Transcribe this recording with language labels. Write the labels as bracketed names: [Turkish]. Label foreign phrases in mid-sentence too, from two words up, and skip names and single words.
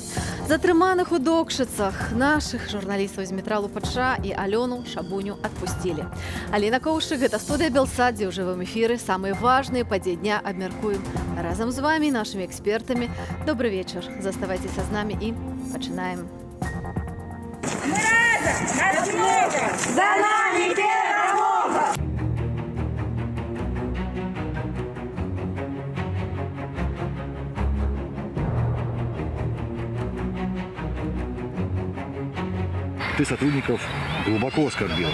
[Belarusian] Затрыманых у Докшыцах нашых журналістаў з Метралу ПЧ і Алёну Шабуню адпусцілі. Аліна Коўшчык, гэта студыя Белсад, дзе ў жывым эфіры самыя важныя падзеі дня абмяркуем разам з вамі, нашымі экспертамі. Добрый вечар. Заставайцеся з намі і пачынаем. Мы разом! Нас много! За нами перемога! [Russian] Ты сотрудников глубоко оскорбил.